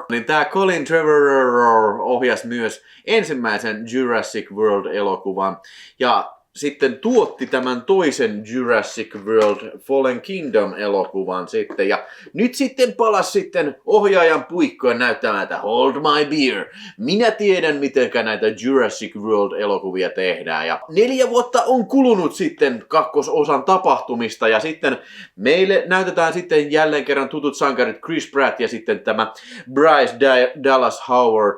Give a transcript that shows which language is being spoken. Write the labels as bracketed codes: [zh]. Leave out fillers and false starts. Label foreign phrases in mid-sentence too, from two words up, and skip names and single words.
[fi] Niin tää Colin Trevorrow ohjasi myös ensimmäisen Jurassic World-elokuvan ja sitten tuotti tämän toisen Jurassic World Fallen Kingdom-elokuvan sitten. Ja nyt sitten palasi sitten ohjaajan puikkoon näyttämään, että [en] hold my beer. [fi] Minä tiedän, mitenkä näitä Jurassic World-elokuvia tehdään. Ja 4 vuotta on kulunut sitten kakkososan tapahtumista. Ja sitten meille näytetään sitten jälleen kerran tutut sankarit Chris Pratt ja sitten tämä Bryce Dallas Howard.